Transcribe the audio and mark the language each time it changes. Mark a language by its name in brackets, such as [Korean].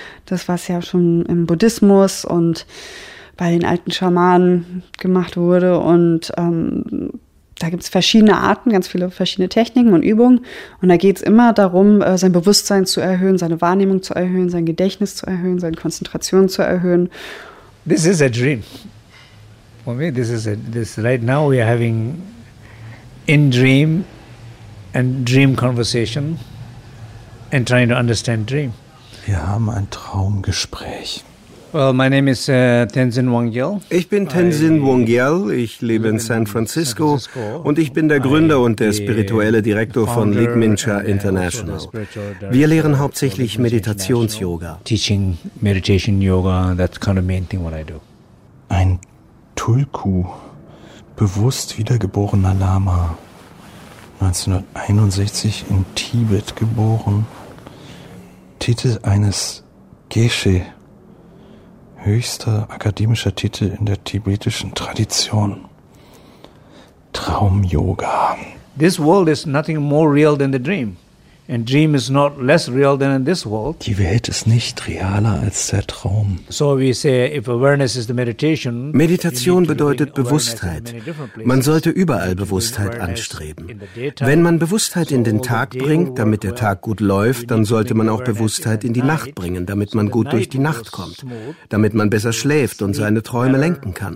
[German] Das, was ja schon im Buddhismus und bei den alten Schamanen gemacht wurde. Und da gibt es verschiedene Arten, ganz viele verschiedene Techniken und Übungen. Und da geht es immer darum, sein Bewusstsein zu erhöhen, seine Wahrnehmung zu erhöhen, sein Gedächtnis zu erhöhen, seine Konzentration zu erhöhen. [English] This is a dream. For me, this right now we are having in dream and dream conversation and trying to understand dream. [German] Wir haben ein Traumgespräch. [English] Well, my name is Tenzin Wangyal. [German] Ich bin Tenzin Wangyal, ich lebe in San Francisco und ich bin der Gründer und der spirituelle Direktor von Ligmincha International. Wir lehren hauptsächlich Meditations-Yoga. [English] Teaching meditation yoga, that's kind of main thing what I do. [German] Ein Tulku, bewusst wiedergeborener Lama. 1961 in Tibet geboren, Titel eines Geshe, höchster akademischer Titel in der tibetischen Tradition, Traum-Yoga. [English] This world is nothing more real than the dream, and dream is not less real than in this world. [German] Die Welt ist nicht realer als der Traum. [English] So we say, if awareness is the meditation. [German] Meditation bedeutet Bewusstheit. Man sollte überall Bewusstheit anstreben. Wenn man Bewusstheit in den Tag bringt, damit der Tag gut läuft, dann sollte man auch Bewusstheit in die Nacht bringen, damit man gut durch die Nacht kommt, damit man besser schläft und seine Träume lenken kann.